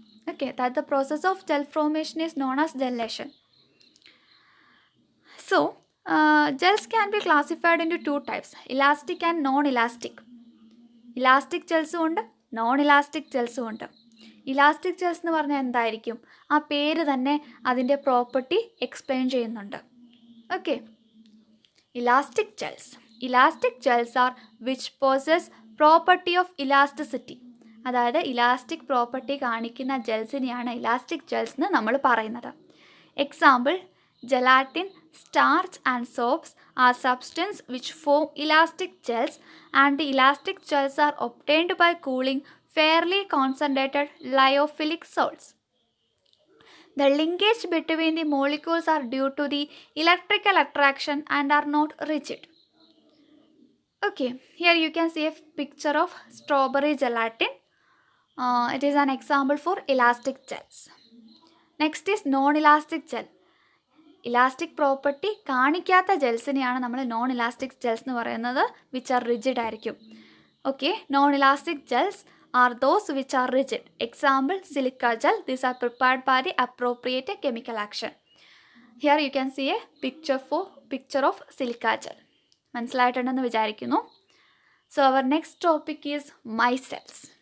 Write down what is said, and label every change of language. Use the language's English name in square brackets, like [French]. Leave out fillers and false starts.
[English] Okay, that the process of gel formation is known as gelation. So, gels can be classified into two types, elastic and non-elastic. [Malayalam] Elastic gels ഉണ്ട്, non-elastic gels ഉണ്ട്. Elastic ജെൽസ് എന്ന് പറഞ്ഞാൽ എന്തായിരിക്കും? ആ പേര് തന്നെ അതിൻ്റെ പ്രോപ്പർട്ടി എക്സ്പ്ലെയിൻ ചെയ്യുന്നുണ്ട്. [English] Okay, Elastic gels. Elastic gels are which possess property of elasticity. [Malayalam] അതായത് ഇലാസ്റ്റിക് പ്രോപ്പർട്ടി കാണിക്കുന്ന ജെൽസിനെയാണ് ഇലാസ്റ്റിക് ജെൽസ് എന്ന് നമ്മൾ പറയുന്നത്. [English] Example, gelatin, starch and soaps are substance which form elastic gels and the elastic gels are obtained by cooling fairly concentrated lyophilic salts. The linkage between the molecules are due to the electrical attraction and are not rigid. Okay, here you can see a picture of strawberry gelatin. It is an example for elastic gels. Next is non-elastic gel. [Malayalam] Elastic property കാണിക്കാത്ത ജെൽസിനെയാണ് നമ്മൾ non elastic ജെൽസ് എന്ന് പറയുന്നത്, [English] which are rigid [Malayalam] ആയിരിക്കും. [English] Okay, non elastic gels are those which are rigid. Example, silica gel. These are prepared by the appropriate chemical action. Here you can see a picture of silica gel. [Malayalam] മനസ്സിലായിട്ടുണ്ടെന്ന് വിചാരിക്കുന്നു. [English] So our next topic is micelles.